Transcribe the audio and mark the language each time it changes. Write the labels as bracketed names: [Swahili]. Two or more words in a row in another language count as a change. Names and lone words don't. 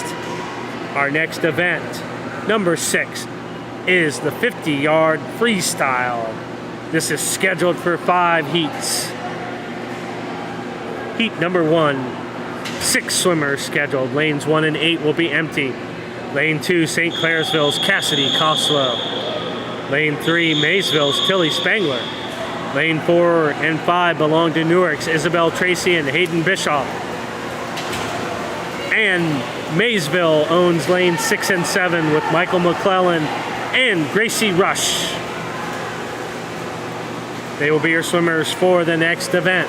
[English] Our next event, number 6, is the 50-yard freestyle. This is scheduled for 5 heats. Heat number 1, 6 swimmers scheduled. Lanes 1 and 8 will be empty. Lane 2, St. Clairsville's Cassidy Coslow. Lane 3, Maysville's Tilly Spangler. Lane 4 and 5 belong to Newark's Isabel Tracy and Hayden Bischoff. And Maysville owns lane 6 and 7 with Michael McClellan and Gracie Rush. They will be your swimmers for the next event.